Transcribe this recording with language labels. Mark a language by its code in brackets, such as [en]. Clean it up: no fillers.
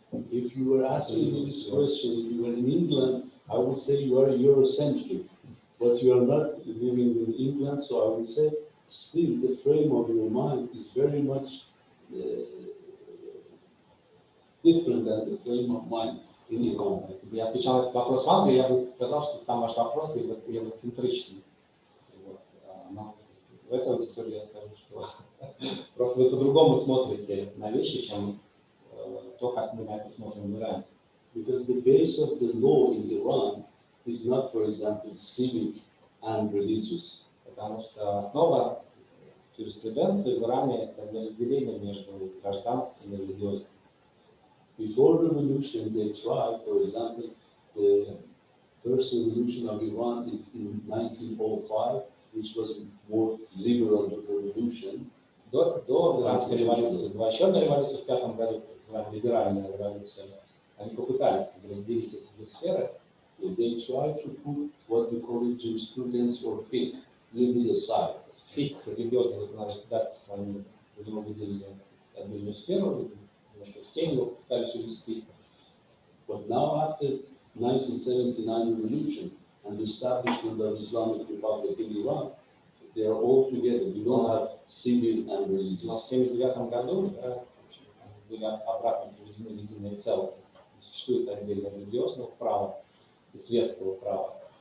[en] If you were asking me this question, if you were in England, I would say you are Eurocentric. But you are not living in England, so I would say still the frame of your mind is very much different than the frame of mind in Iran. [ru] Если бы я отвечал на этот вопрос в Англии, я бы сказал, что сам ваш вопрос евроцентричный. Вот. Но в этой аудитории я скажу, что просто вы по-другому смотрите на вещи, чем то, как мы на это смотрим в Иране. [en] Because the base of the law in Iran is not, for example, civic and religious. [ru] Потому что основа юриспруденции в Иране – это разделение между гражданским и религиозным. [en] Before revolution, they tried, for example, the first revolution of Iran in 1905, which was more liberal revolution. [ru] До Иранской революции была еще одна революция в 5 году, так называемая либеральная революция. Они попытались разделить эти две сферы. [en] They tried to put what we call it jurisprudence or fiqh, little aside. [ru] Фик, религиозное законодательство, они выделили отдельную сферу, немножко в тень его пытались увести. [en] But now, after 1979 revolution and the establishment of Islamic Republic in Iran, they are all together. We don't have civil and [ru] Но в [en] religious. [ru] 1979 году были обратно приведены в единое целое. Существует отдельно религиозного права и светского права.